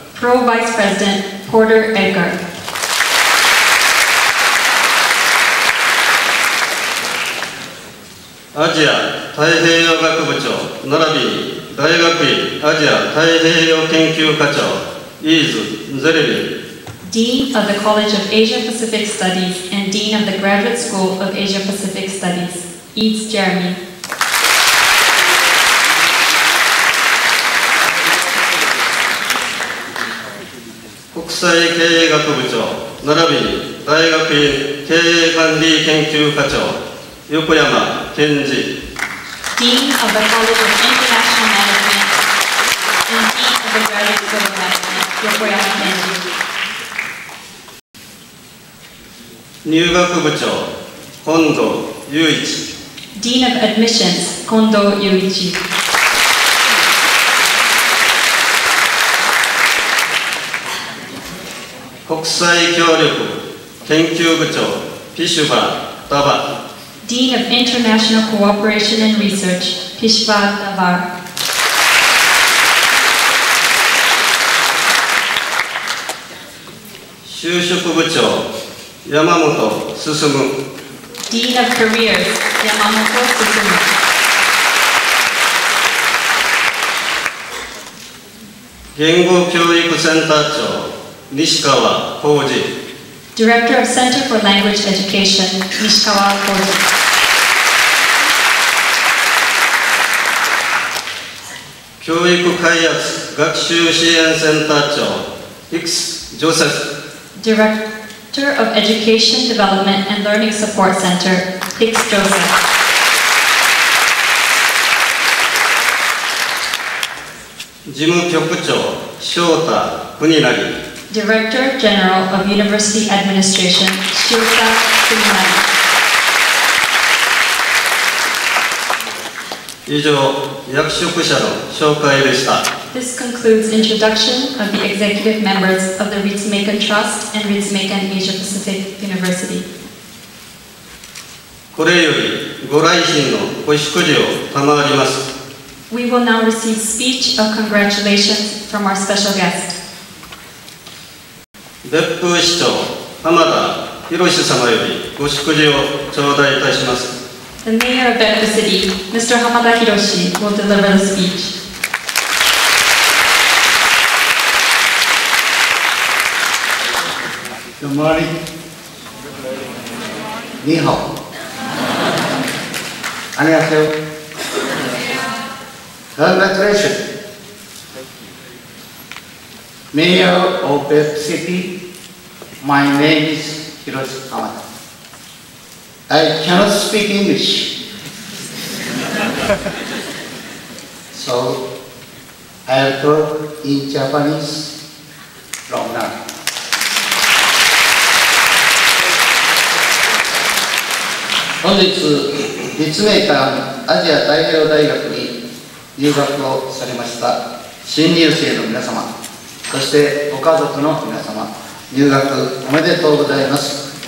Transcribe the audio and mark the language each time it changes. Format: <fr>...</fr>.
<en>Pro Vice President, Porter Edgar.</en> <ja>アジア太平洋学部長、並びに大学院アジア太平洋研究課長、イーズ・ゼレミ。</ja> <en>Dean of the College of Asia Pacific Studies and Dean of the Graduate School of Asia Pacific Studies, Eads Jeremy.</en> <ja>国際経営学部長、並びに大学院経営管理研究課長、横山健二。</ja> <en>Dean of the College of International Management and Dean of the Graduate School of Management, Yokoyama Kenji.</en> <ja>入学部長、本堂雄一。</ja> <en>Dean of Admissions, Kondo Yuichi.</en> <ja>国際協力研究部長、ピシュバー・ダバ。</ja> <en>Dean of International Cooperation and Research, Pishwa Davar.</en> <ja>就職部長、山本進。</ja> <en>Dean of Careers, Yamamoto Susumu.</en> <ja>言語教育センター長、西川浩二、</ja> <en>Director of Center for Language Education, Nishikawa Koji.</en> <ja>教育開発学習支援センター長、X ジョセフ、</ja> <en>Director of Education Development and Learning Support Center, Hicks Joseph.</en> <ja>事務局長、翔太国成、</ja> <en>Director General of University Administration, Shiota Kunimari.</en> <ja>以上、役職者の紹介でした。</ja> <en>This concludes introduction of the executive members of the Ritsumeikan Trust and Ritsumeikan Asia Pacific University.</en> <ja>これよりご来賓のご祝辞を賜ります。</ja> <en>We will now receive speech of congratulations from our special guest.</en> <ja>別府市長、浜田博様よりご祝辞を頂戴いたします。</ja> <en>The Mayor of Bedford City, Mr. Hamada Hiroshi, will deliver the speech. Good morning.</en> <zh>Ni hao.</zh> <ko>Annyeonghaseyo.</ko> <en>Congratulations. Mayor of Bedford City, my name is Hiroshi Hamada. I cannot speak English. So, I'll talk in Japanese from now.</en> <ja>本日、立命館アジア太平洋大学に入学をされました新入生の皆様、そしてご家族の皆様、入学おめでとうございます。</ja>